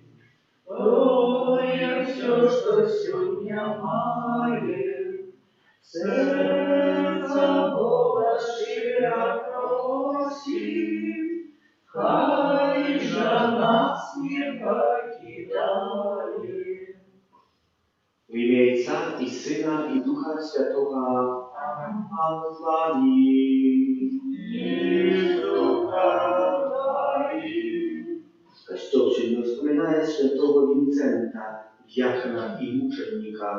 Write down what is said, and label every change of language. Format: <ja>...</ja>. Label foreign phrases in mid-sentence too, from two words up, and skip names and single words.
<uk>Ой, все, что сегодня маем, сердца Бога щедро просим, хай же нас не покидает.</uk> <pl>W imię Ojca i Syna i Ducha Świętego. Pan z wami. Kościół Święty wspomina świętego Wincenta, diakona i muczennika.</pl>